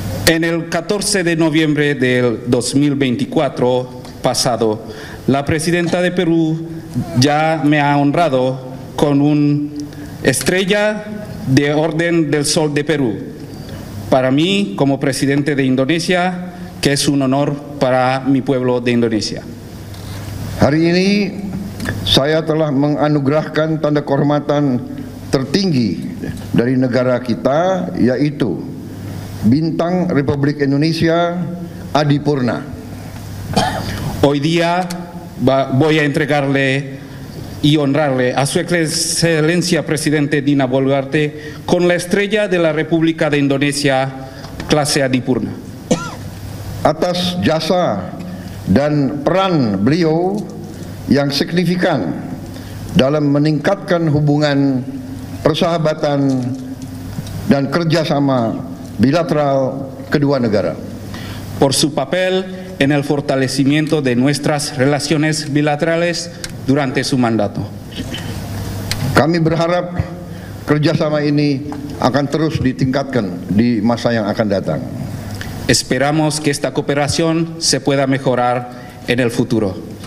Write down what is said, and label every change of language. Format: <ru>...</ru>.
<es>En el 14 de noviembre del 2024 pasado, la presidenta de Perú ya me ha honrado con una estrella de Orden del Sol de Perú. Para mí, como presidente de Indonesia, que es un honor para mi pueblo de Indonesia.</es> <id>Hari ini saya telah menganugerahkan tanda kehormatan tertinggi dari negara kita, yaitu Bintang Republik Indonesia Adipurna.</id> <es>Hoy día voy a entregarle y honrarle a su excelencia presidente Dina Boluarte con la estrella de la República de Indonesia clase Adipurna.</es> <id>Atas jasa dan peran beliau yang signifikan dalam meningkatkan hubungan persahabatan dan kerjasama bilateral kedua negara.</id> <es>Por su papel en el fortalecimiento de nuestras relaciones bilaterales durante su mandato.</es> <id>Kami berharap kerjasama ini akan terus ditingkatkan di masa yang akan datang.</id> <es>Esperamos que esta cooperación se pueda mejorar en el futuro.</es>